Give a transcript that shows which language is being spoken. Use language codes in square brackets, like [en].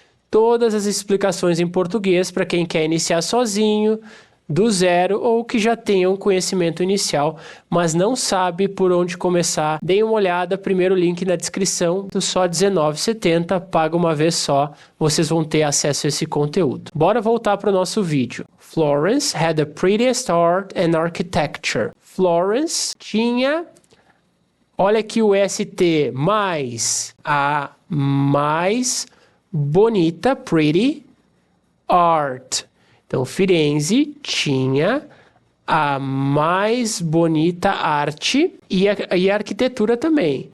[pt] Todas as explicações em português para quem quer iniciar sozinho, do zero, ou que já tenha um conhecimento inicial, mas não sabe por onde começar. Deem uma olhada, primeiro link na descrição, do só R$19,70, paga uma vez só, vocês vão ter acesso a esse conteúdo. Bora voltar para o nosso vídeo. [en] Florence had the prettiest art and architecture. [pt] Florence tinha, olha aqui o ST, mais, a mais bonita, pretty, art. Então, Firenze tinha a mais bonita arte e a arquitetura também.